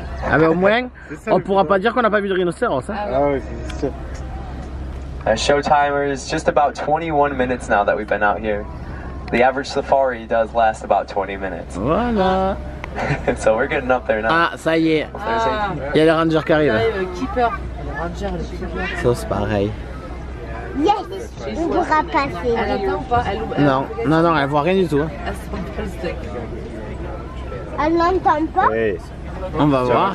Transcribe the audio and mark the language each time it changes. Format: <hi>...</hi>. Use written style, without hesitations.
<fr>Ah mais au moins, on pourra pas dire qu'on n'a pas vu de rhinocéros. Hein. Ah oui, c'est sûr.</fr> <en>Show timer is just about 21 minutes now that we've been out here. The average safari does last about 20 minutes.</en> <fr>Voilà.</fr> <en>So we're getting up there now.</en> <fr>Ah, ça y est. Il y a les rangers qui arrivent. Le keeper. Le ranger, le keeper. Ça c'est pareil. Yes, on pourra passer. Elle attend ou pas? Non, non, non, elle voit rien du tout. Hein. Elle se prend pas le steak. Elle n'entend pas? Oui. On va voir.</fr>